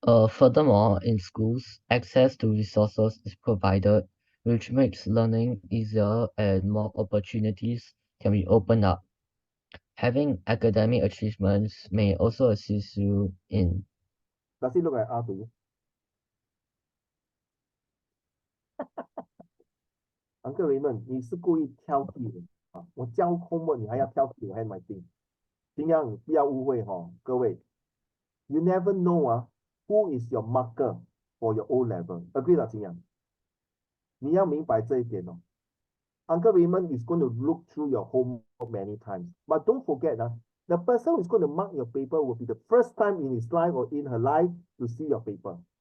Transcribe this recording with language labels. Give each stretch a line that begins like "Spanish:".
English: Furthermore, in schools, access to resources is provided, which makes learning easier and more opportunities can be opened up. Having academic achievements may also assist you in. Does it look like R to you?
Chinese: Uncle Raymond, 你是故意挑剔的啊！我教 homework 你还要挑剔我 handwriting，尽量不要误会各位。
English: You never know who is your marker for your O level. Agree 了，金阳？
Chinese: 你要明白这一点
English: Uncle Raymond is going to look through your homework many times, but don't forget the person who is going to mark your paper will be the first time in his life or in her life to see your paper.